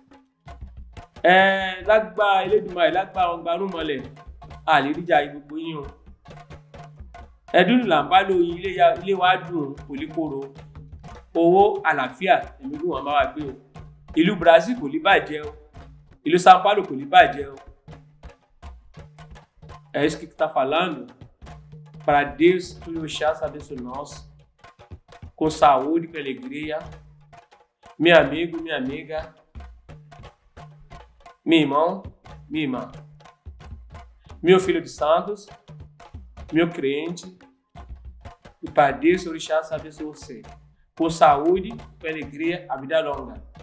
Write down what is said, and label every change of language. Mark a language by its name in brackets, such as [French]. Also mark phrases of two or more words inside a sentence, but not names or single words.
[Yoruba] Lágbá Elédùmarè, lágbá ọgbàrúmọlẹ̀, a lè rí jẹ àyín gbogbo yín o. Ẹdún là ń bá lóyin, ilé wa dùn kò lè kóró. Owó àlàáfíà èmi ló wọn bá wa gbé o. Ìlú Brazil kò lè bàjẹ́ o. Ìlú São Paulo kò lè bàjẹ́ o. [Portuguese] É isso que está falando? Para Deus tudo chance abençoe-nos com saúde, com alegria. Meu amigo, minha amiga, meu irmão, minha irmã, meu filho de santos, meu crente, e para Deus orixá abençoe você com saúde, com alegria, a vida longa.